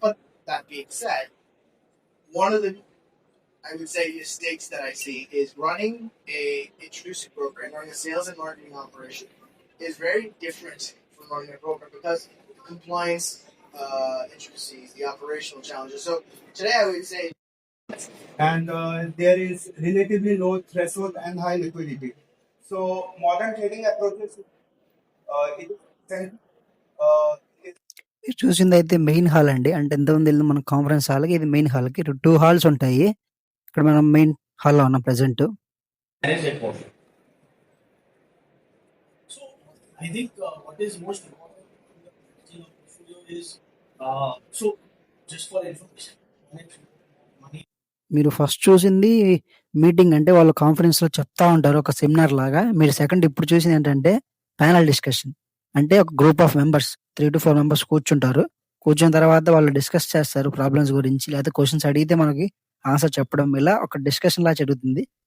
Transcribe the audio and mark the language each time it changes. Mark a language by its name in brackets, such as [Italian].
[English] But that being said, one of the I would say mistakes that I see is running a introducing broker and running a sales and marketing operation is very different from running a broker because the compliance intricacies, the operational challenges. So today I would say, and there is relatively low threshold and high liquidity. So modern trading approaches it is [Telugu] మీరు చూసింది అయితే main hall అండి. అంటే ఎంతమంది వెళ్ళిన మన conference హాల్కి ఇది మెయిన్ హాల్కి 2 హాల్స్ ఉంటాయి. ఇక్కడ మనం మెయిన్ హాల్లో ఉన్నాం present. [English] so I think what is most important in the packaging of portfolio is so just for information, money [Telugu] మీరు ఫస్ట్ చూసింది మీటింగ్ అంటే వాళ్ళు కాన్ఫరెన్స్ లో చెప్తా ఉంటారు ఒక సెమినార్ లాగా. మీరు సెకండ్ ఇప్పుడు చూసింది ఏంటంటే ప్యానల్ డిస్కషన్. అంటే ఒక group of members 3 to 4 members కూర్చుంటారు. కూర్చున్న తర్వాత వాళ్ళు డిస్కస్ చేస్తారు ప్రాబ్లమ్స్ గురించి, లేకపోతే క్వశ్చన్స్ అడిగితే మనకి ఆన్సర్ చెప్పడం, ఇలా ఒక డిస్కషన్ లా జరుగుతుంది.